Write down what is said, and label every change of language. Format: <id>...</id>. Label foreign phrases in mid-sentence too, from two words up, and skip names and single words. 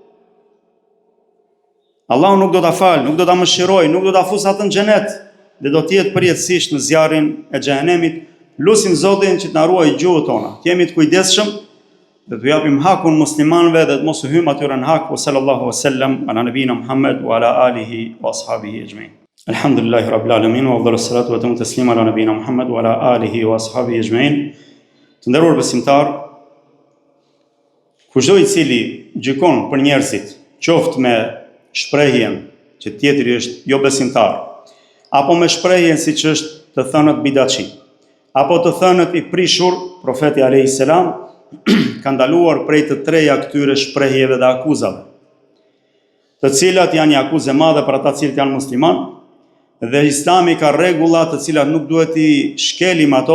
<sq>Allahu nuk do ta falë, nuk do ta mëshirojë, nuk do ta fusë atë në xhenet, dhe do të jetë përjetësisht në zjarrin e xhenemit. Lutim Zotin që të na ruajë gjuhët tona. Të jemi të kujdesshëm dhe të japim hakun muslimanëve dhe të mos u hyjmë atyre në hak.</sq> <ar>صلى الله وسلم على نبينا محمد وعلى آله وأصحابه أجمعين. الحمد لله رب العالمين وأفضل الصلاة وأتم التسليم على نبينا محمد وعلى آله وأصحابه أجمعين.</ar> <sq>Të nderuar besimtar, kushdo i cili gjykon për njerëzit, qoftë me shprehjen që tjetri është jo besimtar, apo me shprehjen si që është të thënët bidaçi, apo të thënët i prishur, profeti</sq> <ar>عليه السلام</ar> <sq>ka ndaluar prej të treja këtyre shprehjeve dhe akuzave, të cilat janë një akuzë e madhe për ata cilët janë musliman, dhe Islami ka rregulla të cilat nuk duhet i shkelim ato.</sq>